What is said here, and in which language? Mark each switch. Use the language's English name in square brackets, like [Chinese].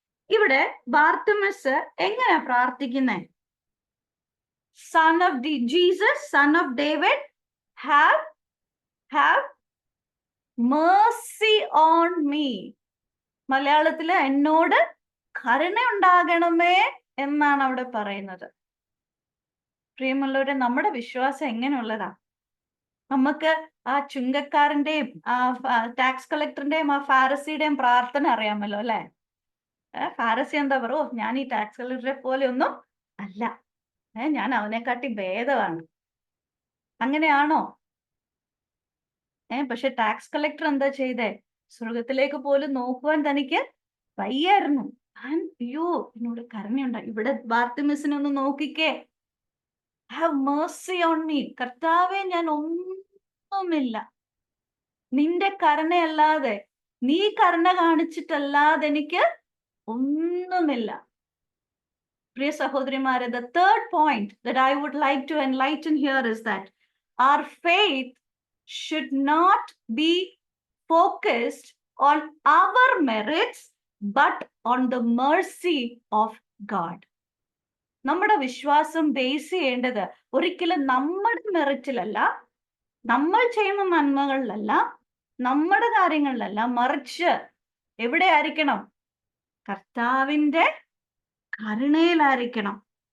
[Malayalam] ഇവിടെ ബാർത്തിമസ് എങ്ങനെയാ പ്രാർത്ഥിക്കുന്നേ? [English] Son of Jesus, son of David, have mercy on me. [Malayalam] മലയാളത്തില് എന്നോട് കരുണ ഉണ്ടാകണമേ എന്നാണ് അവിടെ പറയുന്നത്. പ്രിയമുള്ളവരെ, നമ്മുടെ വിശ്വാസം എങ്ങനെയുള്ളതാ? നമുക്ക് ആ ചുങ്കക്കാരന്റെയും ടാക്സ് കളക്ടറിന്റെയും ആ ഫാരസിയുടെയും പ്രാർത്ഥന അറിയാമല്ലോ അല്ലെ? ഫാരസി എന്താ പറയോ, ഞാൻ ഈ ടാക്സ് കളക്ടറെ പോലെ ഒന്നും അല്ല, ഞാൻ അവനെക്കാട്ടി ഭേദമാണ്. അങ്ങനെയാണോ? പക്ഷെ ടാക്സ് കളക്ടർ എന്താ ചെയ്തേ? സ്വർഗത്തിലേക്ക് പോലും നോക്കുവാൻ തനിക്ക് വയ്യായിരുന്നു. അയ്യോ, എന്നോട് കരുണയുണ്ടായി. ഇവിടെ ബാർത്തിമസിനെ ഒന്ന് നോക്കിക്കേ. [English] Have mercy on me. [Malayalam] കർത്താവെ, ഞാൻ ഒന്നുമില്ല, നിന്റെ കരുണയല്ലാതെ, നീ കരുണ കാണിച്ചിട്ടല്ലാതെ എനിക്ക് ഒന്നുമില്ല. പ്രിയ സഹോദരിമാരെ, [English] the third point that I would like to enlighten here is that our faith should not be focused on our merits but on the mercy of God. [Malayalam] നമ്മുടെ വിശ്വാസം ബേസ് ചെയ്യേണ്ടത് ഒരിക്കലും നമ്മുടെ മെറിറ്റിലല്ല, നമ്മൾ ചെയ്യുന്ന നന്മകളിലല്ല, നമ്മുടെ കാര്യങ്ങളിലല്ല, മറിച്ച് എവിടെയായിരിക്കണം? കർത്താവിന്റെ കരുണയിലായിരിക്കണം.